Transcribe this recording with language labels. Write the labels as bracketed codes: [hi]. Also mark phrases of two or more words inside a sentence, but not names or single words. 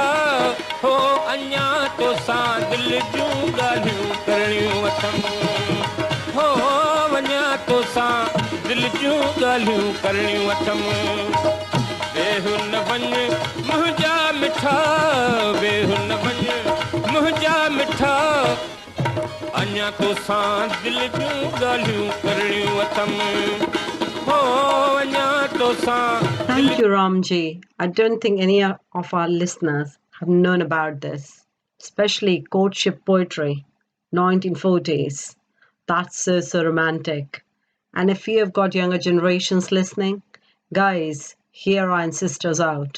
[sd] हो अञा तोसां दिल जूं ॻाल्हियूं करणियूं अथमि हो वञा तोसां दिल जूं ॻाल्हियूं करणियूं अथमि वेह न वञ मुंहिंजा मिठा वेह न वञ मुंहिंजा मिठा अञा तोसां दिल जूं ॻाल्हियूं करणियूं अथमि हो अञा तोसां [en] Thank you, Ramji. I don't think any of our listeners have known about this, especially courtship poetry, 1940s. That's so romantic. And if you have got younger generations listening, guys, hear our ancestors out.